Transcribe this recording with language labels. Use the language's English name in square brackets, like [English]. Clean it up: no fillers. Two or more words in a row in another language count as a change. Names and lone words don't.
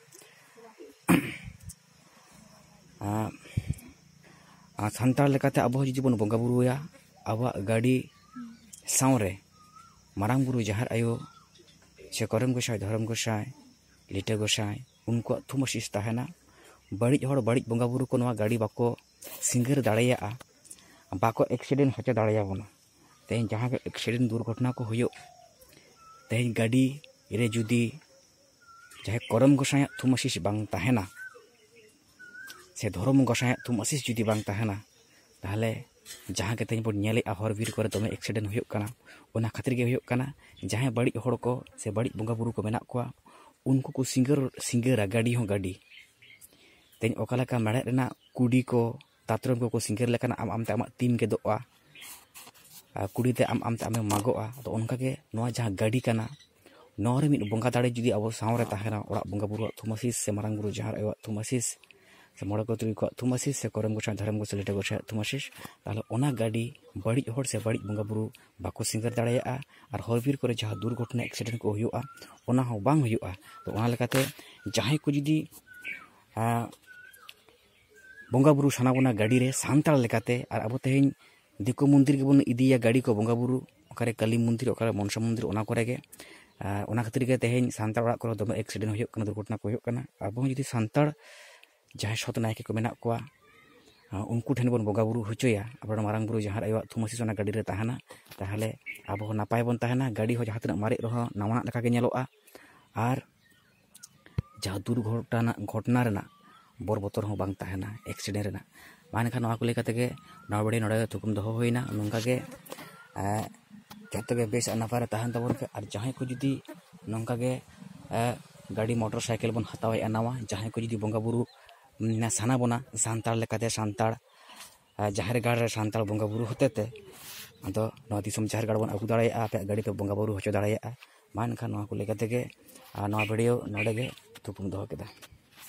[Santali] सानताड़ लेकाते अब जुदी बन बंगा बुरुया अब गाड़ी सावरे मारांग बुरु जाहिर आयो से करेम गोसाई धरम गोसाई लिटे गोसाई उनको थुमासिस ताहेना बड़िज हड़ बड़िज बंगा बुरु को नवा गाड़ी बाको सिंगर दाड़ाया बाको एक्सीडेंट होचे दाड़ाया बोना तेज जहाँ एक्सीडेंट दुर्घटना को हुयो तेज गाड़ी रे जुदी जहाँ करम गोसाई थुमासिस बांग ताहेना से धरम गोसाई थुमासिस जुदी बांग ताहेना ताहले जहाँ के तेज बन नेलेआ हर बीर करे दमे एक्सीडेंट हुयो काना ओना खातिर गे हुयो काना जहाँ बड़िज हड़ को से बड़िज बंगा बुरु को मेना कोआ उनको को सिंगरा गाड़ी हो गाड़ी तेज ओकालेका मेड़े रेना कुड़ी को तात्रम को सिंगर लेकाना आम आमते आमा तीन के दोआ कुड़ीते आम आमते आमे मागोआ तो उनका के नोआ जहाँ गाड़ी काना नोरे मिद बंगा दाड़े जुदी अब सावरे ताहेना ओड़ा बंगा बुरु थुमासिस से मारांग बुरु जहाँ आयो थुमासिस से मोड़े को तुरी को थुमासिस से करम गोसाई धरम गोसाई लिटे गोसाई थुमासिस ताहले ओना गाड़ी बड़िज हड़ से बड़िज बंगा बुरु बाको सिंगर दाड़ाया और हर बीर करे जहाँ दुर्घटना एक्सीडेंट को हुयोआ ओना हो बांग हुयोआ तो ओना लेकाते जहाँ को जुदी बंगा बुरु साना बोना गाड़ी रे सानताड़ लेकाते और अब तेज दिको मंदिर के बन इदिया गाड़ी को बंगा बुरु ओकारे काली मंदिर ओकारे मनसा मंदिर ओना करे गे ओना खातिर गे तेज सानताड़ ओड़ा को दमे एक्सीडेंट हुयो काना दुर्घटना को हुयो काना अब जुदी सानताड़ जहाँ सत नायके को मेना कोआ उनको ठेन बन बंगा बुरु होचोया अब मारांग बुरु जहाँ आयो थुमासिस ओना गाड़ी रे ताहेना ताहले अब नापाय बन ताहेना गाड़ी हो जहाँ तना मारे रहो नवाना लेका गे नेलोआ और जहाँ दुर्घटना घटना रेना बर बतर हो बांग ताहेना एक्सीडेंट रेना मानखा नवा को लेकाते गे नवा बड़ी नोडे थुकुम दहो होइना नोंका गे जतो गे बेस नापाय ताहन तबन पे और जहाँ को जुदी नोंका गे गाड़ी मोटरसाइकिल बन हतावेआ नवा जहाँ को जुदी बंगा बुरु साना बोना सानताड़ लेकाते सानताड़ जाहिर गाड़ रे सानताड़ बंगा बुरु होतेते अदो नवा दिसम जाहिर गाड़ बन अगू दाड़ाया पे गाड़ी पे बंगा बुरु होचो दाड़ाया मानखा नवा को लेकाते गे नवा वीडियो नोडे गे थुकुम दहो केदा।